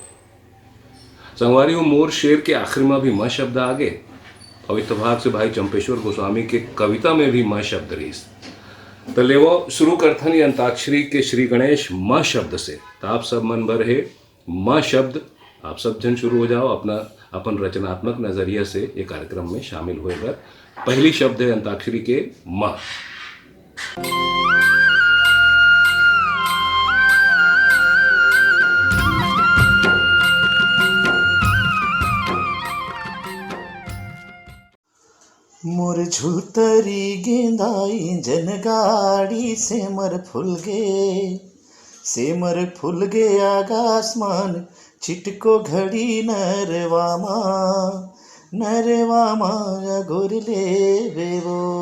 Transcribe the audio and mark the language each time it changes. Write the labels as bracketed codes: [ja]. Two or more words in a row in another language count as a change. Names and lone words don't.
[hne] संगवारी मोर शेर के आखिर में भी म शब्द आ गए और इत्तेफाक से भाई चंपेश्वर गोस्वामी के कविता में भी म शब्द रही। तो ले वो शुरू करथन ये अंताक्षरी के श्री गणेश म शब्द से। तो आप सब मन भर है म शब्द, आप सब जन शुरू हो जाओ अपना अपन रचनात्मक नजरिया से ये कार्यक्रम में शामिल होएगा। पहली शब्द है अंताक्षरी के म। मोर झुलतरी गेंदाई जनगाड़ी सेमर फुल गे आकाशमान छिटको घड़ी नरवा गोरले बेवो।